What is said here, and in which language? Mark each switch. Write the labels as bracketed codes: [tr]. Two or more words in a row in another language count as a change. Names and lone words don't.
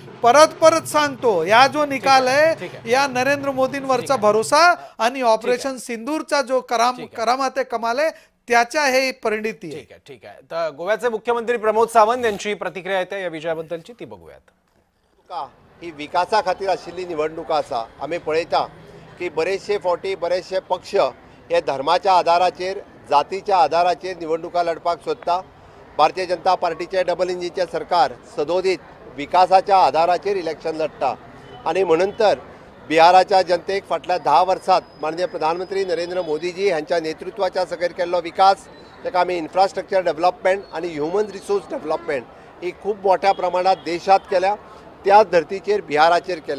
[mr] परत सांगतो, या जो निकाल आहे या नरेंद्र मोदींवरचा भरोसा आणि ऑपरेशन सिंदूरचा जो करामत आहे, कमाल आहे, त्याच्या हे परिणिती आहे। ठीक आहे। तर गोव्याचे मुख्यमंत्री प्रमोद सावंत यांची प्रतिक्रिया येते या विजयाबद्दलची, ती बघूयात। [kok] ही विकासा खातीर आशिल्ली निवडणुका आसा। आमी पळयता की बरेचशे पक्ष हे धर्माच्या आधाराचेर, जातीच्या आधाराचेर निवडणुका लढपाक सोदता। भारतीय जनता पार्टीचे डबल इंजिनचे सरकार सदोदीत विकासाच्या आधाराचेर इलेक्शन लढता आणि म्हणून तर बिहाराच्या जनतेक फाटल्या 10 वर्सांत माननीय प्रधानमंत्री नरेंद्र मोदीजी हांच्या नेतृत्वाच्या सकयल केल्लो विकास, ताका आमी [en] infrastructure development [kok] आणि [en] human resource development [kok] ही खूब मोठ्या प्रमाणात देशात केल्या, त्याच धर्तीचेर बिहाराचेर केल्या।